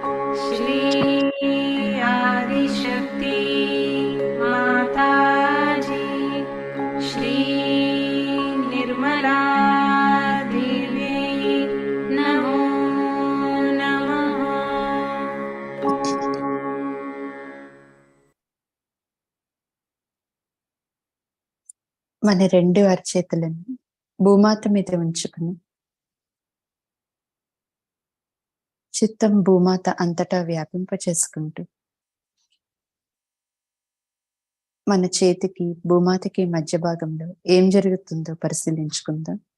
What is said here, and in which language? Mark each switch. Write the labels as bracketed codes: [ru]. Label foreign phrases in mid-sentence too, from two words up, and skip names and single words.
[hi] श्री आदिशक्ति माता जी, श्री निर्मला देवी नमो नमः। [te] మన రెండు అరచేతులను భూమాత మీద ఉంచుకుని చిత్తం భూమాత అంతటా వ్యాపింపచేసుకుంటూ మన చేతికి భూమాతకి మధ్య భాగంలో ఏం జరుగుతుందో పరిశీలించుకుందాం.